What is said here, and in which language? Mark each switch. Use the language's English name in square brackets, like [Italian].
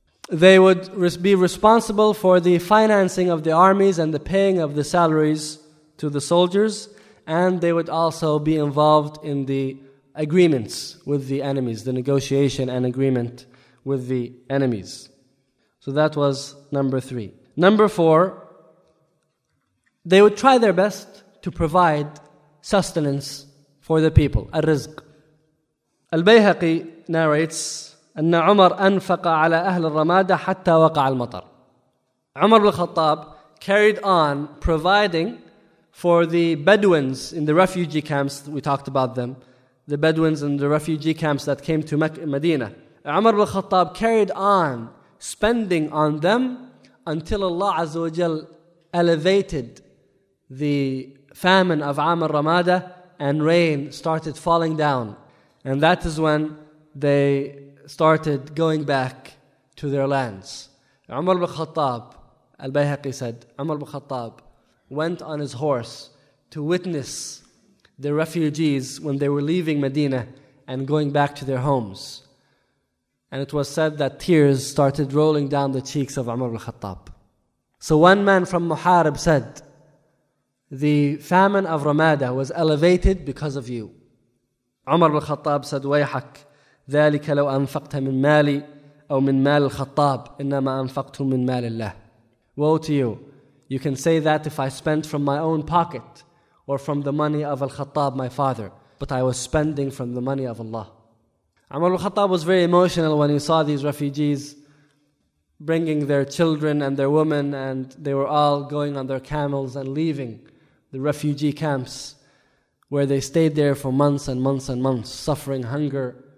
[English] They would be responsible for the financing of the armies and the paying of the salaries to the soldiers, and they would also be involved in the agreements with the enemies, the negotiation and agreement with the enemies. So that was number three. Number four, they would try their best to provide sustenance for the people, al-rizq. Al-Bayhaqi narrates, [Arabic] أَنَّ عُمَرْ أَنْفَقَ عَلَىٰ أَهْلِ الرَّمَادَ حَتَّى وَقَعَ الْمَطَرِ. [English] Umar ibn al-Khattab carried on providing for the Bedouins in the refugee camps. We talked about them, the Bedouins in the refugee camps that came to Medina. Umar ibn al-Khattab carried on spending on them until Allah Azza wa Jal elevated the famine of Aam al-Ramada and rain started falling down. And that is when they started going back to their lands. Umar ibn al-Khattab, al-Bayhaqi said, Umar ibn al-Khattab went on his horse to witness the refugees when they were leaving Medina and going back to their homes. And it was said that tears started rolling down the cheeks of Umar ibn al-Khattab. So one man from Muharib said, the famine of Ramada was elevated because of you. Umar ibn al-Khattab said, [Arabic] وَيْحَكْ ذَلِكَ لَوْ أَنْفَقْتَ مِنْ مَالِي أَوْ مِنْ مَالِ الْخَطَّابِ إِنَّمَا أَنْفَقْتُ مِنْ مَالِ اللَّهِ. [English] Woe to you. You can say that if I spent from my own pocket or from the money of al-Khattab, my father. But I was spending from the money of Allah. Umar al-Khattab was very emotional when he saw these refugees bringing their children and their women, and they were all going on their camels and leaving the refugee camps where they stayed there for months and months and months, suffering hunger.